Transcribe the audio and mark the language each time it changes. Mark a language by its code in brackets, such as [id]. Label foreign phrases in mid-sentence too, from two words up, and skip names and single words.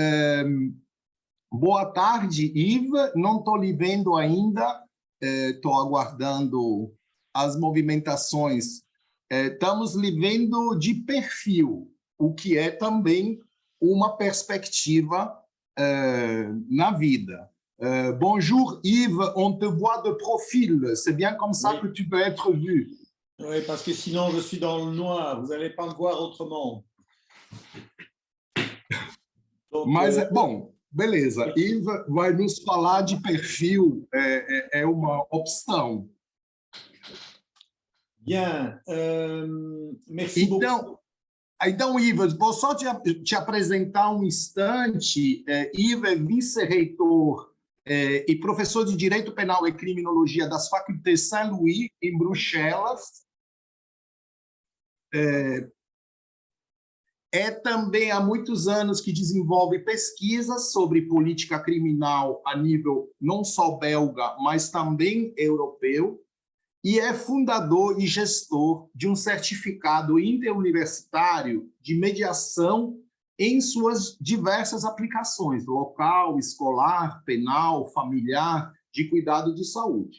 [pt] Boa tarde, Yves. Não estou lhe vendo ainda, estou aguardando as movimentações. Estamos lhe vendo de perfil, o que é também uma perspectiva na vida. [fr] Bonjour Yves, on te voit de profil. C'est bien comme ça que tu peux être vu. Oui, parce que sinon je suis dans le noir, vous n'allez pas me voir autrement. Donc, [pt] Mas, bom, beleza. Yves vai nos falar de perfil, é uma opção. [fr] Bien, merci beaucoup. [pt] Então, Yves, vou só te apresentar um instante. Yves é vice-reitor e professor de Direito Penal e Criminologia das Facultés Saint-Louis, em Bruxelas. É também há muitos anos que desenvolve pesquisas sobre política criminal a nível não só belga, mas também europeu, e é fundador e gestor de um certificado interuniversitário de mediação em suas diversas aplicações, local, escolar, penal, familiar, de cuidado de saúde.